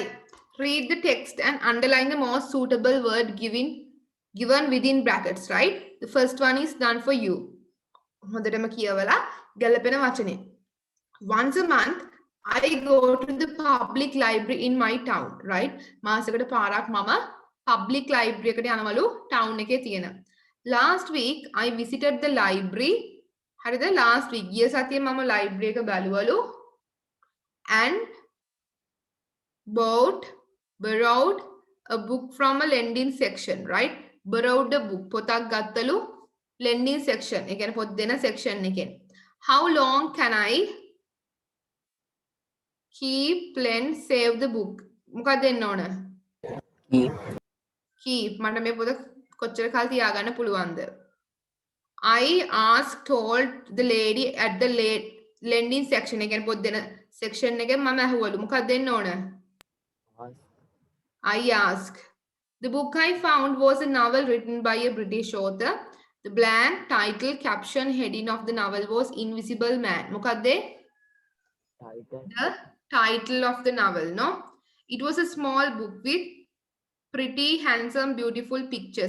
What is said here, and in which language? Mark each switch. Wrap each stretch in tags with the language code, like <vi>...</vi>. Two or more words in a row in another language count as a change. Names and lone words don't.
<en>Read the text and underline the most suitable word given within brackets, right? The first one is done for you.</en> <si>හොඳටම කියවලා ගැලපෙන වචනේ.</si> <en>Once a month, I go to the public library in my town, right?</en> <si>මාසෙකට පාරක් මම</si> <en>public library</en> <si>එකට යනවලු town එකේ තියෙන.</si> <en>Last week, I visited the library. හරිද? Last week</en> <si>ගිය සතියේ මම</si> <en>library</en> <si>එක බැලුවලු</si> <en>and borrowed a book from a lending section, right? Borrowed a book.</en> <si>පොතක් ගත්තලු</si> <en>lending section.</en> <si>ඒ කියන්නේ පොත් දෙන section එකෙන්.</si> <en>How long can I keep lend save the book?</en> <si>මොකක්ද දෙන්න ඕන? Keep. මට මේ පොත කොච්චර කාල තියාගන්න පුළුවන්ද?</si> <en>I told the lady at the lending section.</en> <si>ඒ කියන්නේ පොත් දෙන section එකෙන් මම ඇහුවලු මොකක්ද දෙන්න ඕන?</si> <en>I asked. The book I found was a novel written by a British author. The blank title caption heading of the novel was Invisible Man.</en> <si>Mokadde?</si> <en>The title of the novel, no? It was a small book with pretty, handsome, beautiful pictures.</en>